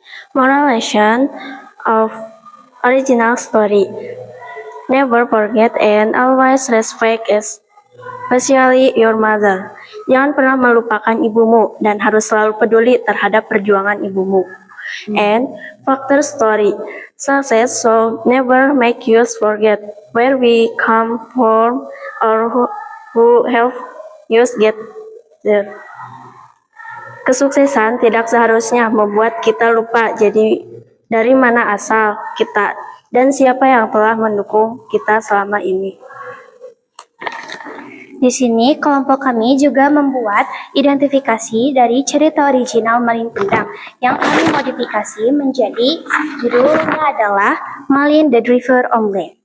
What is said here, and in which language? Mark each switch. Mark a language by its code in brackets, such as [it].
[en] Moral lesson of original story. Never forget and always respect, especially your mother. [id] Jangan pernah melupakan ibumu dan harus selalu peduli terhadap perjuangan ibumu. [en] And factor story. Success so never make you forget where we come from or who help you get there. [id] Kesuksesan tidak seharusnya membuat kita lupa jadi dari mana asal kita dan siapa yang telah mendukung kita selama ini. Di sini kelompok kami juga membuat identifikasi dari cerita original Malin Kundang yang kami modifikasi menjadi judulnya adalah Malin the Driver Online.